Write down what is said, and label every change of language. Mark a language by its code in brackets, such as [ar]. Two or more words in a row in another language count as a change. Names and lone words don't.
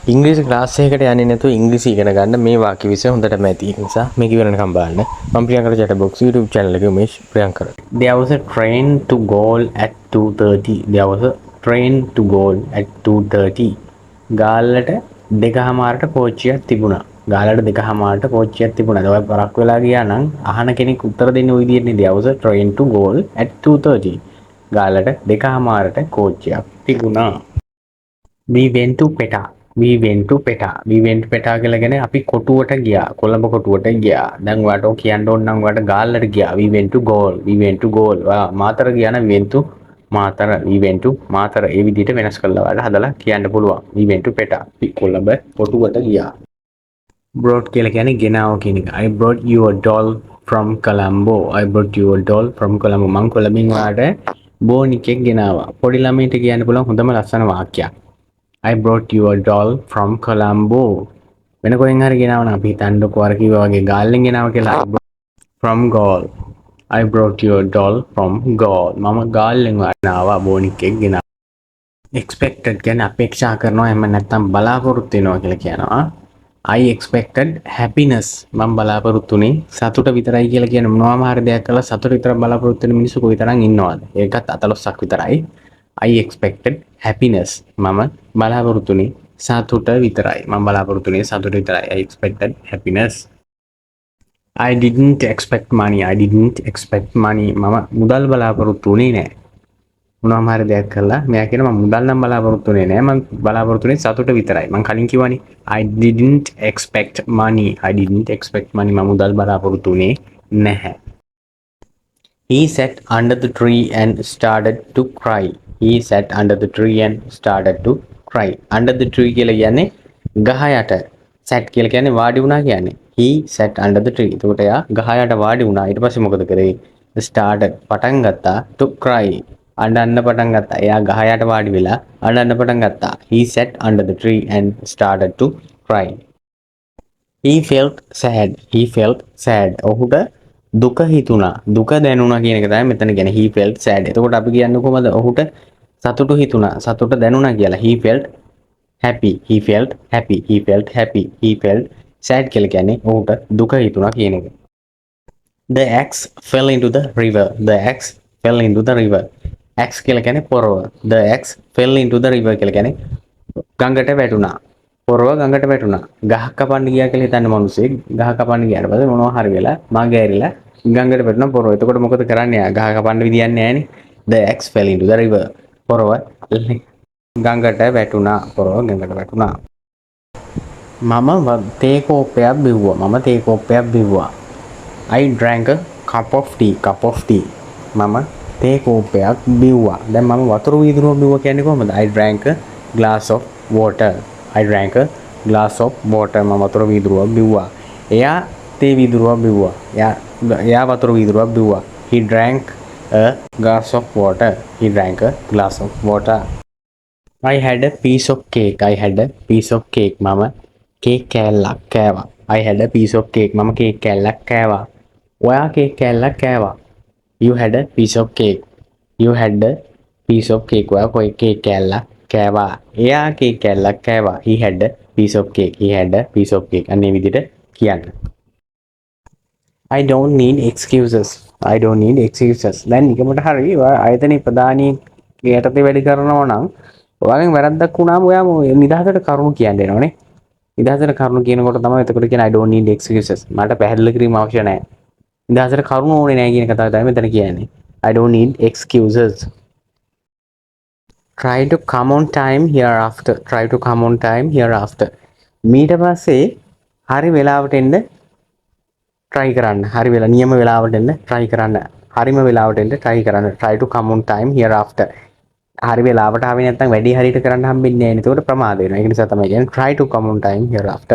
[si] ඉංග්‍රීසි ක්ලාස් එකකට යන්නේ නැතුව ඉංග්‍රීසි ඉගෙන ගන්න මේ වාක්‍ය විෂය හොඳටම ඇති. ඒ නිසා මේක ඉවරනකම් බලන්න. මම ප්‍රියංකර chat box YouTube channel එකේ උමේෂ් ප්‍රියංකර. [en] There was a train to Galle at 2:30. There was a train to Galle at 2:30. [si] ගාල්ලට 2:00ට කෝච්චියක් තිබුණා. ගාල්ලට 2:00ට කෝච්චියක් තිබුණා. ඒක පරක් වෙලා ගියා නම් අහන කෙනෙක් උත්තර දෙන්නේ ওই විදිහටනේ. [en] There was a train to Galle at 2:30. [si] ගාල්ලට 2:00ට කෝච්චියක් තිබුණා. [en] We went to Peta. We went to Peta. We went to Peta [si] කියලා කියන්නේ අපි කොටුවට ගියා. කොළඹ කොටුවට ගියා. දැන් ඔයාලට කියන්න ඕන නම් ඔයාලට ගාල්ලට ගියා. [en] We went to Galle. We went to Galle. [si] මාතර ගියා නම් [en] we went to මාතර. We went to මාතර. [si] ඒ විදිහට වෙනස් කරලා ඔයාලට හදලා කියන්න පුළුවන්. [en] We went to Peta. [si] අපි කොළඹ කොටුවට ගියා. Brought කියලා කියන්නේ ගෙනාව කියන එක. [en] I brought you a doll from Colombo. I brought you a doll from Colombo. [si] මං කොළඹින් ඔයාලට බෝනිකෙක් ගෙනාවා. පොඩි ළමයින්ට කියන්න පුළුවන් හොඳම ලස්සන වාක්‍යයක්. [en] I brought you a doll from Colombo. [si] වෙන කොහෙන් හරි ගෙනාව නම් අපි හිතන්නකෝ අර කිව්වා වගේ ගාල්ලෙන් ගෙනාව කියලා. [en] From Galle. I brought you a doll from Galle. [si] මම ගාල්ලෙන් ගෙනාවා බෝනික්ෙක් ගෙනාවා. Expected කියන්නේ අපේක්ෂා කරනවා එහෙම නැත්නම් බලාපොරොත්තු වෙනවා කියලා කියනවා. [en] I expected happiness. [si] මම බලාපොරොත්තු වෙන්නේ සතුට විතරයි කියලා කියන මොනවාම හරි දෙයක් කළා සතුට විතර බලාපොරොත්තු වෙන මිනිස්සු කොයිතරම් ඉන්නවද? ඒකත් අතලොස්සක් විතරයි. [en] I expected happiness. [si] මම බලාපොරොත්තු වෙන්නේ සතුට විතරයි. මම බලාපොරොත්තු වෙන්නේ සතුට විතරයි. [en] I expected happiness. I didn't expect money. I didn't expect money. [si] මම මුදල් බලාපොරොත්තු වෙන්නේ නැහැ. මොනවාම හරි දෙයක් කළා මෙයා කියනවා මම මුදල් නම් බලාපොරොත්තු වෙන්නේ නැහැ. මම බලාපොරොත්තු වෙන්නේ සතුට විතරයි. මම කලින් කිව්වනේ [en] I didn't expect money. I didn't expect money. [si] මම මුදල් බලාපොරොත්තු වෙන්නේ නැහැ. [en] He sat under the tree and started to cry. He sat under the tree and started to cry. Under the tree [si] කියලා කියන්නේ ගහ යට. sat කියලා කියන්නේ වාඩි වුණා කියන්නේ. [en] He sat under the tree. [si] එතකොට එයා ගහ යට වාඩි වුණා. ඊට පස්සේ මොකද කරේ? [en] started [si] පටන් ගත්තා [en] to cry. [si] අඬන්න පටන් ගත්තා. එයා ගහ යට වාඩි වෙලා අඬන්න පටන් ගත්තා. [en] He sat under the tree and started to cry. He felt sad. He felt sad. [si] ඔහුට දුක හිතුණා. දුක දැනුණා කියන එක තමයි මෙතන කියන්නේ. [en] He felt sad. [si] එතකොට අපි කියන්නේ කොහමද? ඔහුට සතුටු හිතුණා. සතුට දැනුණා කියලා. [en] He felt happy. He felt happy. He felt happy. He felt sad [si] කියලා කියන්නේ ඔහුට දුක හිතුණා කියන එක. [en] The axe fell into the river. The axe fell into the river. [si] axe කියලා කියන්නේ පොරව. [en] The axe fell into the river [si] කියලා කියන්නේ ගඟට වැටුණා. පොරව ගඟට වැටුණා. ගහ කපන්න ගියා කියලා හිතන්න මිනිස්සෙක් ගහ කපන්න ගියාට පස්සේ මොනවා හරි වෙලා මග ඇරිලා ගඟට වැටුණා පොරව. එතකොට මොකද කරන්නේ? ගහ කපන්න විදියක් නැහැනේ. [en] The axe fell into the river. [si] පොරව ගඟට වැටුණා. පොරව ගඟට වැටුණා. මම තේ කෝප්පයක් බිව්වා. මම තේ කෝප්පයක් බිව්වා. [en] I drank a cup of tea. Cup of tea. [si] මම තේ කෝප්පයක් බිව්වා. දැන් මම වතුර වීදුරුවක් බිව්වා කියන්නේ කොහොමද? [en] I drank a glass of water. I drank a glass of water. [si] මම වතුර වීදුරුවක් බිව්වා. එයා තේ වීදුරුවක් බිව්වා. එයා වතුර වීදුරුවක් බිව්වා. [en] He drank a glass of water. He drank a glass of water. I had a piece of cake. I had a piece of cake. [si] මම කේක් කෑල්ලක් කෑවා. [en] I had a piece of cake. [si] මම කේක් කෑල්ලක් කෑවා. ඔයා කේක් කෑල්ලක් කෑවා. [en] You had a piece of cake. You had a piece of cake. [si] ඔයා කේක් කෑල්ලක් කෑවා. එයා කේක් කෑල්ලක් කෑවා. [en] He had a piece of cake. He had a piece of cake. [si] අනේ විදිහට කියන්න. [en] I don't need excuses. I don't need excuses. [si] දැන් නිකමට හරි ඔයා ආයතනයේ ප්‍රධානී යටතේ වැඩ කරනවා නම් ඔයාගෙන් වැරද්දක් වුණාම ඔයාම නිදහසට කරුණු කියන්න වෙනවනේ. නිදහසට කරුණු කියනකොට තමයි එතකොට කියන්නේ [en] I don't need excuses. [si] මට පැහැදිලි කිරීම අවශ්‍ය නැහැ. නිදහසට කරුණු ඕනේ නැහැ කියන කතාව තමයි මෙතන කියන්නේ. [en] I don't need excuses. Try to come on time hereafter. Try to come on time hereafter. [si] ඊට පස්සේ හරි වෙලාවට එන්න try කරන්න. හරි වෙලා නියම වෙලාවට එන්න try කරන්න. හරිම වෙලාවට එන්න try කරන්න. [en] Try to come on time hereafter. [si] හරි වෙලාවට ආවේ නැත්නම් වැඩි හරියට කරන්න හම්බෙන්නේ නැහැ. ඒකට ප්‍රමාද වෙනවා. ඒක නිසා තමයි කියන්නේ [en] try to come on time hereafter.